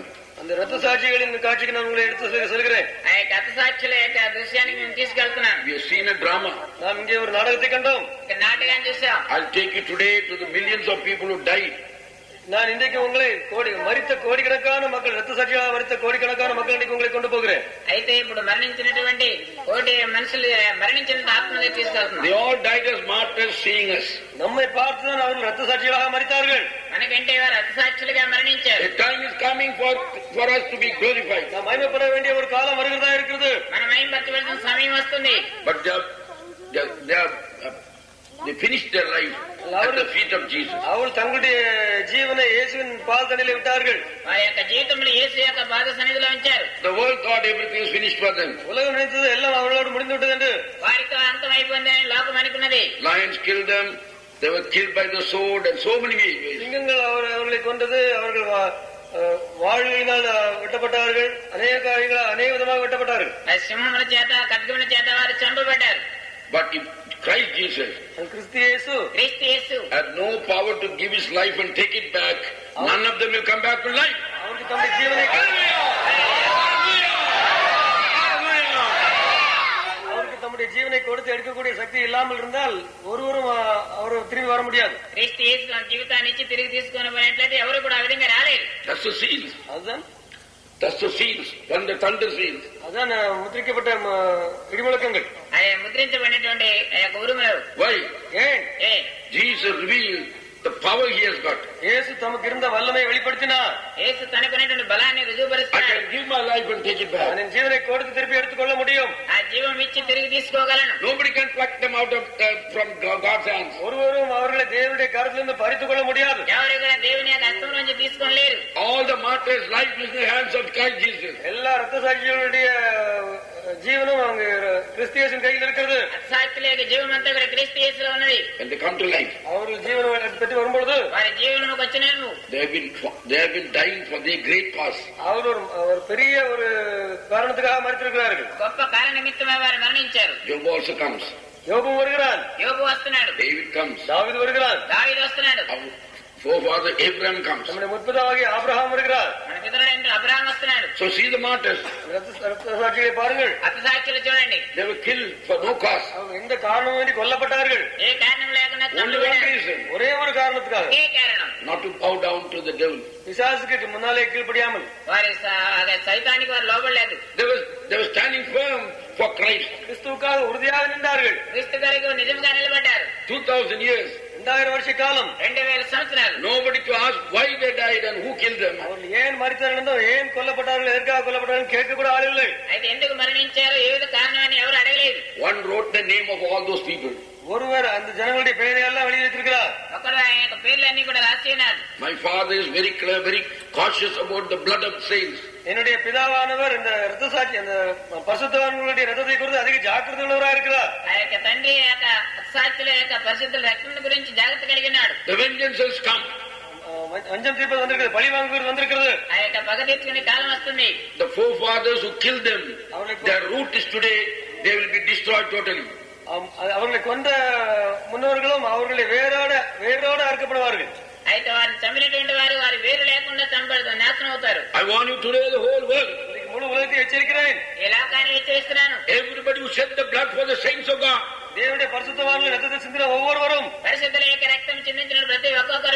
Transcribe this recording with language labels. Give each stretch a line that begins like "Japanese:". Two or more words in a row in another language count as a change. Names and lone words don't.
Tamil: அந்த ரத்த சாட்சிகளின் காட்சிக்கு நான் உங்களை எடுத்து செல்கிறேன்.
Telugu: ఆ యొక్క అత్తసాక్షుల యొక్క దృశ్యానికి మేము తీసుకెళ్తున్నాను.
English: We have seen a drama.
Tamil: நாம் இங்கே ஒரு நாடகத்தை கண்டோம்.
Telugu: నాటకాన్ని చూసాం.
English: I'll take you today to the millions of people who died.
Tamil: நான் இன்றைக்கு உங்களை மரித்த கோடிக்கணக்கான மக்கள், ரத்த சாட்சியாக மரித்த கோடிக்கணக்கான மக்கள் இன்றைக்கு உங்களை கொண்டு போகிறேன்.
Telugu: అయితే ఇప్పుడు మరణించినటువంటి కోటి మనుషులు మరణించిన ఆత్మని తీసుకెళ్తున్నాం.
English: They all died as martyrs seeing us.
Tamil: நம்மை பார்த்துதான் அவர்கள் ரத்த சாட்சிகளாக மரித்தார்கள்.
Telugu: మనకంటే వారు అత్తసాక్షులుగా మరణించారు.
English: A time is coming for us to be glorified.
Tamil: நாம் மகிமைப்பட வேண்டிய ஒரு காலம் வருகிறதா இருக்கிறது.
Telugu: మనం మహిమపరచవలసిన సమయం వస్తుంది.
English: But they finished their life at the feet of Jesus.
Tamil: அவர்கள் தங்களுடைய ஜீவனை இயேசுவின் பால் தண்ணிலே விட்டார்கள்.
Telugu: వారి యొక్క జీవితంలో యేసు యొక్క పాద సన్నిధిలో ఉంచారు.
English: The world thought everything was finished for them.
Tamil: உலகம் நினைத்தது எல்லாம் அவர்களோடு முடிந்து விட்டது என்று.
Telugu: వారితో అంతం అయిపోయిందని లోకం అనుకున్నది.
English: Lions killed them. They were killed by the sword and so many ways.
Tamil: சிங்கங்கள் அவர்களை கொண்டது. அவர்கள் வாழ்களினால் வெட்டப்பட்டார்கள். அநேக காரியங்களால் அநேக விதமாக வெட்டப்பட்டார்கள்.
Telugu: సింహముల చేత ఖడ్గముల చేత వారు చంపబడ్డారు.
English: But if Christ Jesus
Tamil: கிறிஸ்து இயேசு
English: had no power to give his life and take it back, none of them will come back to life.
Tamil: அவருக்கு தம்முடைய ஜீவனை கொடுத்து எடுக்கக்கூடிய சக்தி இல்லாமல் இருந்தால் ஒருவரும் அவர் திரும்பி வர முடியாது.
Telugu: క్రీస్తు యేసు జీవితాన్ని ఇచ్చి తిరిగి తీసుకొని పోయినట్లయితే ఎవరు కూడా ఆ విధంగా రాలేరు.
English: That's the seal. That's the seals. When the thunder seals.
Tamil: அதான் முத்திரிக்கப்பட்ட இடிமுழக்கங்கள்.
Telugu: అదే ముద్రించబడినటువంటి ఉరుములు.
English: Why?
Tamil: ஏன்?
English: Jesus revealed the power he has got.
Tamil: இயேசு தமக்கு இருந்த வல்லமை வெளிப்படுத்தினார்.
Telugu: యేసు తనకున్నటువంటి బలాన్ని రుజువుపరుస్తాడు.
English: I can give my life and take it back.
Tamil: நான் ஜீவனை கொடுத்து திருப்பி எடுத்துக்கொள்ள முடியும்.
Telugu: ఆ జీవం ఇచ్చి తిరిగి తీసుకోగలను.
English: Nobody can pluck them out of from God's hands.
Tamil: ஒருவரும் அவர்களை தேவனுடைய கரத்திலிருந்து பறித்துக் கொள்ள முடியாது.
Telugu: ఎవరు కూడా దేవుని యొక్క హస్తం నుంచి తీసుకోలేరు.
English: All the martyrs' life is in the hands of Christ Jesus.
Tamil: எல்லா ரத்த சாட்சிகளுடைய ஜீவனும் அவங்க கிறிஸ்தியேசன் கையில் இருக்கிறது.
Telugu: అతిశక్తిలేక జీవమంతా కూడా క్రీస్తు యేసులో ఉన్నది.
English: When they come to life,
Tamil: அவர்கள் ஜீவனை பற்றி வரும்பொழுது
Telugu: వారి జీవనముకు వచ్చినారు.
English: they have been dying for their great cause.
Tamil: அவர் பெரிய ஒரு காரணத்துக்காக மரித்திருக்கிறார்கள்.
Telugu: గొప్ప కారణ నిమిత్తమే వారు మరణించారు.
English: Job also comes.
Tamil: யோபு வருகிறான்.
Telugu: యోబు వస్తున్నాడు.
English: David comes.
Tamil: தாவீது வருகிறான்.
Telugu: దావీదు వస్తున్నాడు.
English: Our forefather Abraham comes.
Tamil: நம்முடைய முற்பதாகிய ஆபிரகாம் வருகிறார்.
Telugu: మన పితరుడైన అబ్రహాం వస్తున్నాడు.
English: So see the martyrs.
Tamil: ரத்தசாட்சிகளை பாருங்கள்.
Telugu: అతిశక్తులు చూడండి.
English: They were killed for no cause.
Tamil: அவங்க எந்த காரணமும் வேண்டி கொல்லப்பட்டார்கள்.
Telugu: ఏ కారణం లేకుండా
English: Only one reason.
Tamil: ஒரே ஒரு காரணத்துக்காக.
Telugu: ఏ కారణం?
English: Not to bow down to the devil.
Tamil: பிசாசுக்கு முன்னாலே கீழ்ப்படியாமல்
Telugu: వారి సైతానికి వారు లోబడలేదు.
English: They were standing firm for Christ.
Tamil: கிறிஸ்துவுக்காக உறுதியாக நின்றார்கள்.
Telugu: క్రీస్తు గారికి నిజంగా నిలబడ్డారు.
English: 2000 years.
Tamil: 2000 வருஷ காலம்.
Telugu: 2000 సంవత్సరాలు.
English: Nobody to ask why they died and who killed them.
Tamil: அவர்கள் ஏன் மரித்தார்கள், ஏன் கொல்லப்பட்டார்கள், எதற்காக கொல்லப்பட்டார்கள் கேட்க கூட ஆளில்லை.
Telugu: అయితే ఎందుకు మరణించారు, ఏది కారణం అని ఎవరు అడగలేదు.
English: One wrote the name of all those people.
Tamil: ஒருவர் அந்த ஜனங்களுடைய பெயரை எல்லாம் எழுதி வைத்திருக்கிறார்.
Telugu: ఒకరు ఆయన యొక్క పేర్లన్నీ కూడా రాసి ఉన్నారు.
English: My father is very clear, very cautious about the blood of saints.
Tamil: என்னுடைய பிதாவானவர் இந்த ரத்த சாட்சி, அந்த பரிசுத்தவான்களுடைய ரத்தத்தை குறித்து அதிக ஜாக்கிரதை உள்ளவராக இருக்கிறார்.
Telugu: ఆ యొక్క తండ్రి యొక్క సాక్షుల యొక్క పరిశుద్ధుల రక్షణ గురించి జాగ్రత్త కలిగి ఉన్నాడు.
English: The vengeance has come.
Tamil: வஞ்சம் தீர்ப்பது வந்திருக்கிறது, பழி வாங்குவது வந்திருக்கிறது.
Telugu: ఆ యొక్క పగ తీర్చుకునే కాలం వస్తుంది.
English: The forefathers who killed them, their root is today, they will be destroyed totally.
Tamil: அவர்களை கொண்ட முன்னோர்களும் அவர்களை வேரோடு அறுக்கப்படுவார்கள்.
Telugu: అయితే వారిని చంపినటువంటి వారు వారి వేరు లేకుండా నాశనం అవుతారు.
English: I want you today, the whole world.
Tamil: முழு உலகத்தை எச்சரிக்கிறேன்.
Telugu: ఈ లోకాన్ని హెచ్చరిస్తున్నాను.
English: Everybody who shed the blood for the saints of God.
Tamil: தேவனுடைய பரிசுத்தவான்கள் ரத்தத்தை சிந்தின ஒவ்வொருவரும்,
Telugu: పరిశుద్ధుల యొక్క రక్తం చిందించిన ప్రతి ఒక్కొక్కరు,